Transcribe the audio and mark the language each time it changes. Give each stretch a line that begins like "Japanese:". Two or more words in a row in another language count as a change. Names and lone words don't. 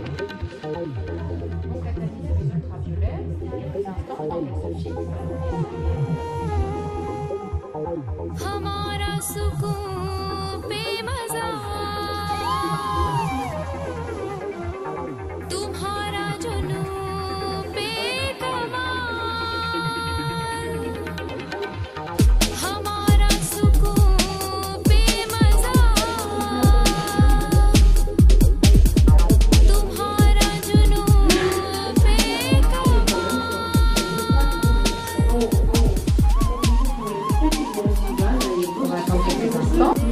French: On catalyse les ultraviolets. Et pour l'instant, on va s'afficher.
Hindi: हमारा सुकून बेमज़ा तुम्हारा जुनून बेकमाल हमारा सुकून बेमज़ा तुम्हारा जुनून बेकमाल
French: On va attendre quelques instants.